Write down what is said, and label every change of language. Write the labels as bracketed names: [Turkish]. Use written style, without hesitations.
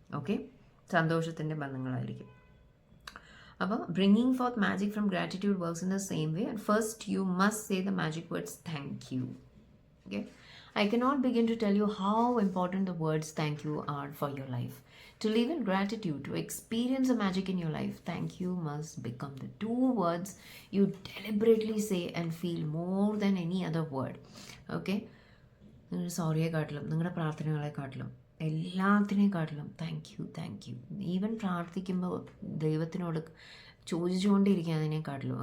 [Malayalam] Okay, സന്തോഷത്തിൻ്റെ ബന്ധങ്ങളായിരിക്കും. അപ്പോൾ [English] Bringing forth magic from gratitude works in the same way. First you must say the magic words thank you. Okay, I cannot begin to tell you how important the words thank you are for your life. To live in gratitude, to experience the magic in your life, thank you must become the 2 words you deliberately say and feel more than any other word. Okay? [Malayalam] നിങ്ങളുടെ സോറിയെക്കാട്ടിലും നിങ്ങളുടെ പ്രാർത്ഥനകളെക്കാട്ടിലും എല്ലാത്തിനെക്കാട്ടിലും thank you. Even പ്രാർത്ഥിക്കുമ്പോൾ ദൈവത്തിനോട് ചോദിച്ചുകൊണ്ടിരിക്കുക അതിനെക്കാട്ടിലും.